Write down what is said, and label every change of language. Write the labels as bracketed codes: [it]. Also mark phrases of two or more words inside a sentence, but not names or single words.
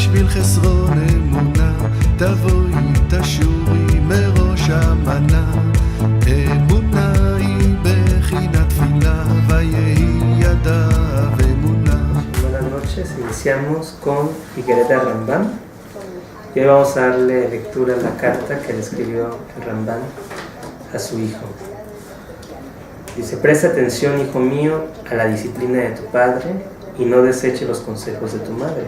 [he] חסרון אמונה, תבואי תשורי מראש המנה. אמונה היא בחינת תפילה, ויהי ידיו אמונה. [es] Buenas noches, iniciamos con Figuereta Rambam. Y hoy vamos a darle lectura a la carta que le escribió el Rambam a su hijo. Dice: presta atención, hijo mío, a la disciplina de tu padre y no deseche los consejos de tu madre.